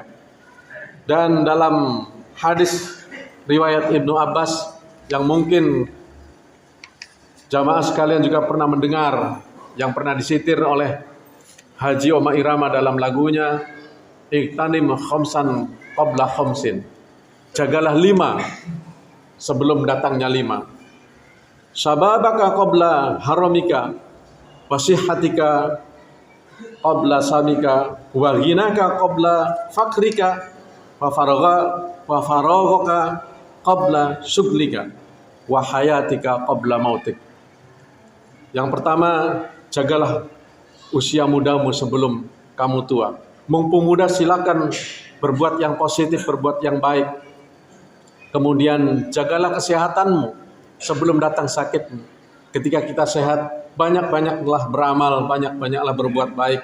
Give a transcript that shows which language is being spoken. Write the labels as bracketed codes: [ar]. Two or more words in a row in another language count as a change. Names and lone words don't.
[id] Dan dalam hadis riwayat Ibnu Abbas yang mungkin jamaah sekalian juga pernah mendengar, yang pernah disitir oleh Haji Oma Irama dalam lagunya, [ar] اغتنم خمسا قبل خمس. [id] Jagalah 5 sebelum datangnya 5. [ar] شبابك قبل هرمك وصحتك قبل سقمك وغناك قبل فقرك وفراغك قبل شغلك وحياتك قبل موتك. [id] Yang pertama, jagalah usia mudamu sebelum kamu tua. Mumpung muda silakan berbuat yang positif, berbuat yang baik. Kemudian jagalah kesehatanmu sebelum datang sakitmu. Ketika kita sehat, banyak-banyaklah beramal, banyak-banyaklah berbuat baik.